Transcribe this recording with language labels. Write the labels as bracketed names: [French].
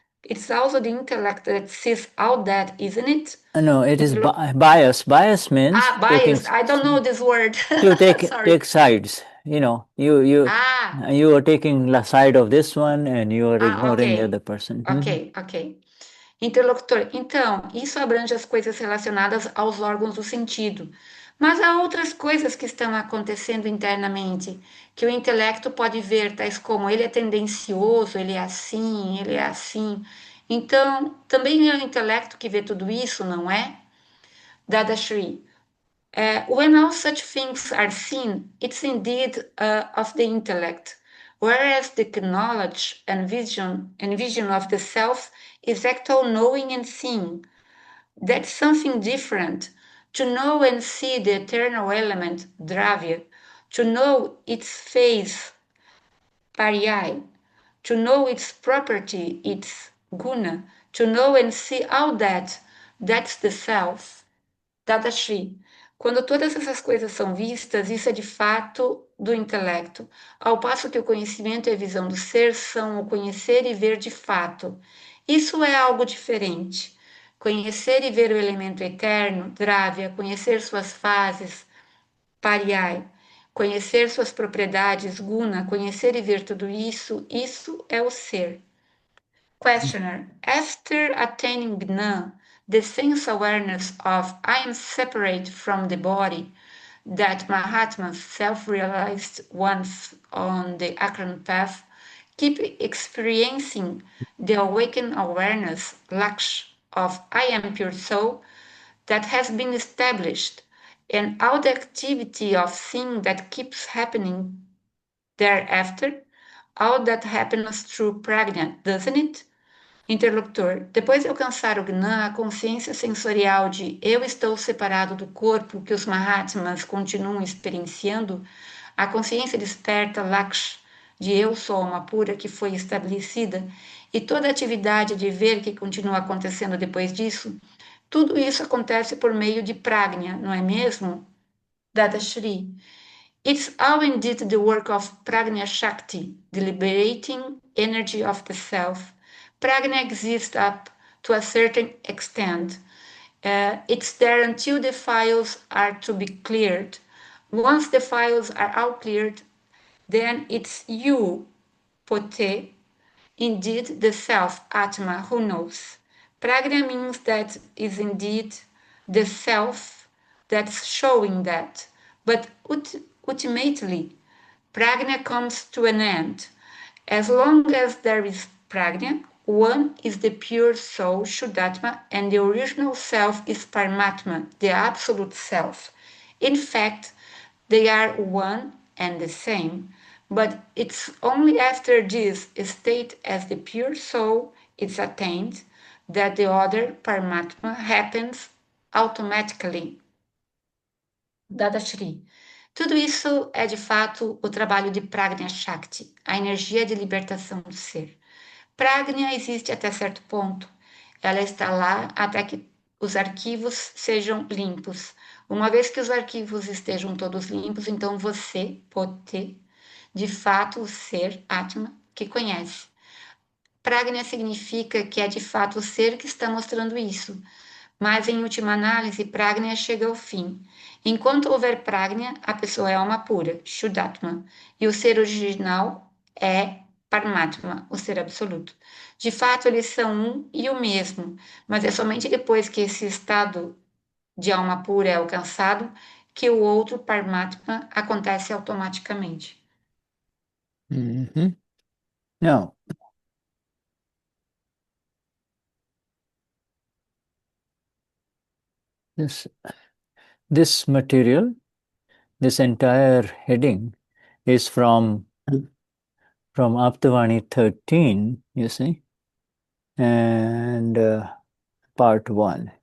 [English] It's also the intellect that sees all that, isn't it? No, it is bias. Bias means Bias. I don't know this word. to Sorry. take sides. You are taking the side of this one and you are ignoring the other person. Ok. [Portuguese] Interlocutor, então, isso abrange as coisas relacionadas aos órgãos do sentido. Mas há outras coisas que estão acontecendo internamente, que o intelecto pode ver, tais como ele é tendencioso, ele é assim, Então, também é o intelecto que vê tudo isso, não é? [English] Dadashri. When all such things are seen, it's indeed of the intellect, whereas the knowledge and vision of the self is actual knowing and seeing. That's something different. To know and see the eternal element, dravya, to know its phase, pariyai, to know its property, its guna, to know and see all that, that's the self. [Portuguese] Dadashri. Quando todas essas coisas são vistas, isso é de fato do intelecto, ao passo que o conhecimento e a visão do ser são o conhecer e ver de fato. Isso é algo diferente. Conhecer e ver o elemento eterno, Dravya, conhecer suas fases, Pariyai, conhecer suas propriedades, Guna, conhecer e ver tudo isso, isso é o ser. [English] Questioner, after attaining Gnan, the sense awareness of I am separate from the body that Mahatmas self-realized once on the Akram path, keep experiencing the awakened awareness, laksh, of I am pure soul that has been established, and all the activity of seeing that keeps happening thereafter, all that happens through Pragnya, doesn't it? [Portuguese] Interlocutor. Depois de alcançar o Gnan, a consciência sensorial de eu estou separado do corpo que os Mahatmas continuam experienciando, a consciência desperta Laksh, de eu sou alma pura que foi estabelecida, e toda a atividade de ver que continua acontecendo depois disso, tudo isso acontece por meio de Pragnya, não é mesmo? [English] Dadashri. It's all indeed the work of Pragnya Shakti, the liberating energy of the self. Pragnya exists up to a certain extent. It's there until the files are to be cleared. Once the files are all cleared, then it's you, Pote, indeed the self, Atma, who knows. Pragnya means that is indeed the self that's showing that. But ultimately, Pragnya comes to an end. As long as there is Pragnya, one is the pure soul, Shuddhatma, and the original self is Paramatma, the absolute self. In fact, they are one and the same, but it's only after this state as the pure soul is attained that the other Paramatma happens automatically. [Portuguese] Dadashri. Tudo isso é de fato o trabalho de Pragnya Shakti, a energia de libertação do ser. Pragnya existe até certo ponto. Ela está lá até que os arquivos sejam limpos. Uma vez que os arquivos estejam todos limpos, então você pode ter, de fato, o ser, Atma, que conhece. Pragnya significa que é de fato o ser que está mostrando isso. Mas, em última análise, Pragnya chega ao fim. Enquanto houver Pragnya, a pessoa é alma pura, Shuddhatma, e o ser original é Paramatma, o ser absoluto. De fato, eles são um e o mesmo, mas é somente depois que esse estado de alma pura é alcançado que o outro Paramatma acontece automaticamente. Mm-hmm. [English] Now, this material, this entire heading is from Aptavani 13, you see, and part 1.